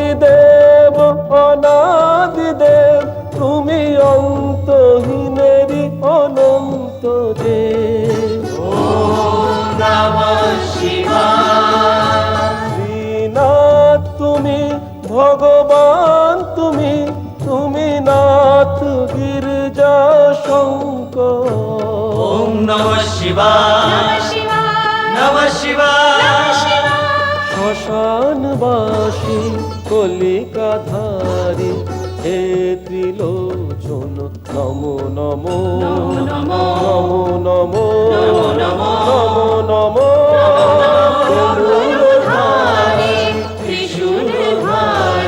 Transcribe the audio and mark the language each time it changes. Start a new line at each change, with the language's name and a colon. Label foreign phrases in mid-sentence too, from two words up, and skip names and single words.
Bangla: দেব অনাদি দেব, তুমি অন্তহীনেরই অনন্ত যে।
Sanskrit: ওম নমঃ শিবায়।
Bangla: শ্রীনাথ তুমি, ভগবান তুমি, তুমি নাথ গিরিজা শঙ্কর।
Sanskrit: ওম নমঃ শিবায়। নমঃ শিবায়।
Bangla: শ্মশানবাসী কলিকাধারী হে ত্রিলোচন নমো নমো নমো নমো নমো নমো নমো।